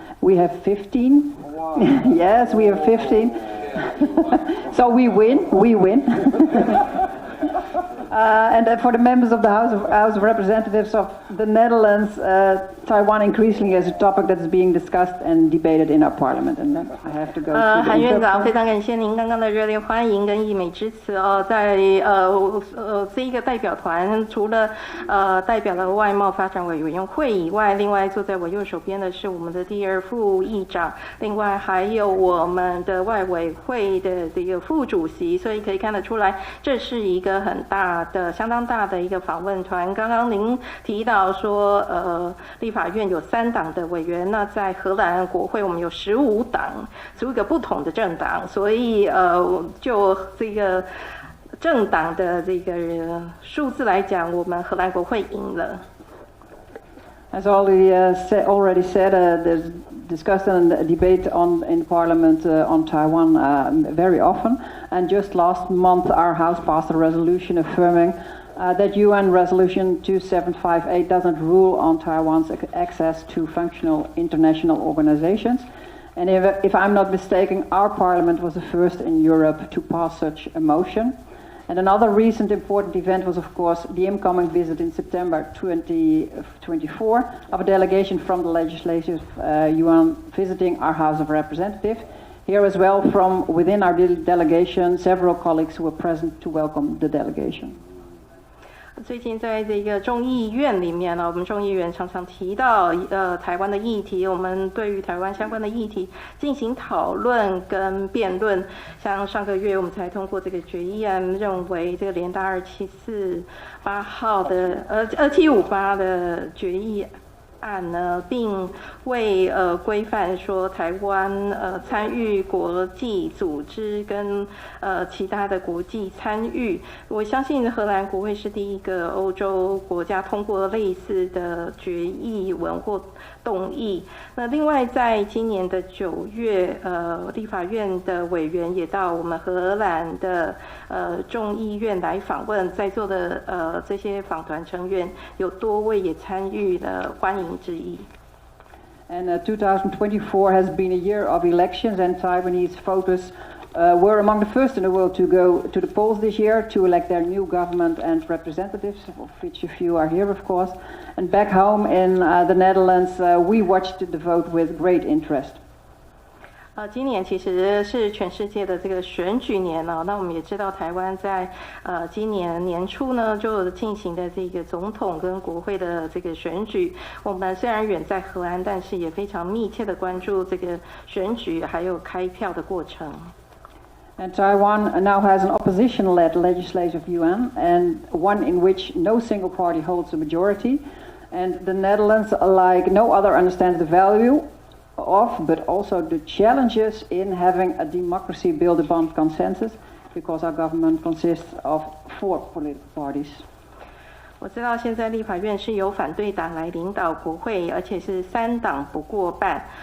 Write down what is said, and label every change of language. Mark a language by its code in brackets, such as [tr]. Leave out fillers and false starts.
[en] We have 15. Wow. Yes, we have 15. So we win. And for the members of the House of Representatives of the Netherlands, Taiwan increasingly is a topic that is being discussed and debated in our parliament. And then I have to go to the [zh] 韩院長，非常感謝您刚刚的熱烈歡迎跟溢美之詞哦。在這一個代表團，除了代表了外貿發展委員會以外，另外坐在我右手邊的是我們的第2副議長，另外還有我們的外委會的這個副主席，所以可以看得出來，這是一個很大的、相當大的一個訪問團。剛剛您提到說，立法院有3黨的委員，那在荷蘭國會我們有15黨，15個不同的政黨，所以就這個政黨的這個數字來講，我們荷蘭國會贏了。 [en] As already said, there's discussion and debate in Parliament on Taiwan very often. And just last month, our House passed a resolution affirming that UN Resolution 2758 doesn't rule on Taiwan's access to functional international organizations. And if I'm not mistaken, our Parliament was the first in Europe to pass such a motion. And another recent important event was, of course, the incoming visit in September 2024 of a delegation from the Legislative Yuan visiting our House of Representatives. Here as well, from within our delegation, several colleagues who were present to welcome the delegation. [zh] 最近在这个众議院裡面呢，我們眾議員常常提到台灣的議題，我們對於台灣相關的議題進行討論跟辯論。像上個月我們才通過這個決議案，認為這個聯大2748號的2758的決議案呢，並為規範說台灣參與國際組織跟其他的國際參與。我相信荷蘭國會是第一個歐洲國家通過類似的決議文或動議。那另外在今年的9月，立法院的委員也到我們荷蘭的眾議院來訪問，在座的這些訪團成員有多位也參與了歡迎之意。 [en] And 2024 has been a year of elections, and Taiwanese voters were among the first in the world to go to the polls this year to elect their new government and representatives, of which a few are here, of course. And back home in the Netherlands, we watched the vote with great interest. [zh] 今年其實是全世界的這個選舉年了，那我們也知道台灣在今年年初呢就進行的這個總統跟國會的這個選舉。我們雖然遠在荷蘭，但是也非常密切的關注這個選舉還有開票的過程。 [en] And Taiwan now has an opposition-led legislative yuan, and one in which no single party holds a majority. And the Netherlands, like no other, understands the value of, but also the challenges in having a democracy built upon consensus. because our government consists of 4 political parties. [zh] 我知道现在立法院是由反对党来領導國會，而且是3黨不過半。